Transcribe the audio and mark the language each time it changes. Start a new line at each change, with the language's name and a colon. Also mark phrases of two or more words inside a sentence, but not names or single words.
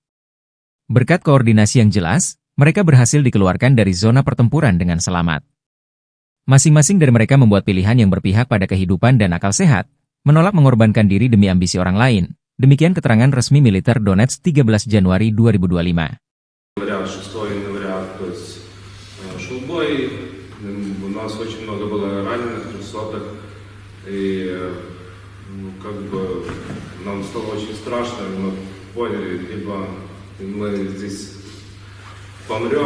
Indonesian: Berkat koordinasi yang jelas, mereka berhasil dikeluarkan dari zona pertempuran dengan selamat. Masing-masing dari mereka membuat pilihan yang berpihak pada kehidupan dan akal sehat, menolak mengorbankan diri demi ambisi orang lain. Demikian keterangan resmi militer Donetsk 13 Januari 2025.
Russian: У нас очень много было раненых, трехсотых, и нам стало очень страшно, мы поняли, либо мы здесь помрем.